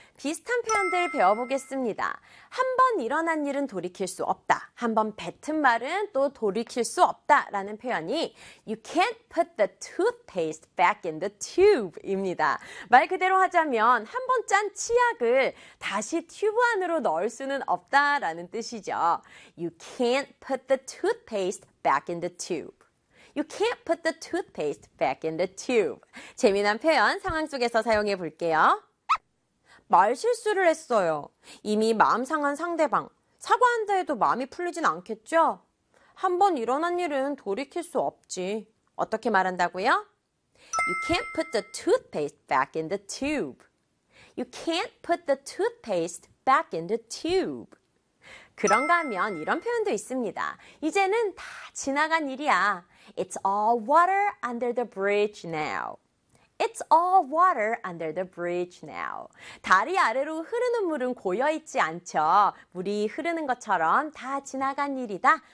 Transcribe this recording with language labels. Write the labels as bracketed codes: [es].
[ko] 비슷한 표현들 배워보겠습니다. 한번 일어난 일은 돌이킬 수 없다. 한번 뱉은 말은 또 돌이킬 수 없다. 라는 표현이 [en] You can't put the toothpaste back in the tube. [ko] 입니다. 말 그대로 하자면 한번 짠 치약을 다시 튜브 안으로 넣을 수는 없다. 라는 뜻이죠. [en] You can't put the toothpaste back in the tube. You can't put the toothpaste back in the tube. [ko] 재미난 표현 상황 속에서 사용해 볼게요. 말 실수를 했어요. 이미 마음 상한 상대방. 사과한다 해도 마음이 풀리진 않겠죠? 한번 일어난 일은 돌이킬 수 없지. 어떻게 말한다고요? [en] You can't put the toothpaste back in the tube. You can't put the toothpaste back in the tube. [ko] 그런가 하면 이런 표현도 있습니다. 이제는 다 지나간 일이야. [en] It's all water under the bridge now. It's all water under the bridge now. [ko] 다리 아래로 흐르는 물은 고여있지 않죠. 물이 흐르는 것처럼 다 지나간 일이다.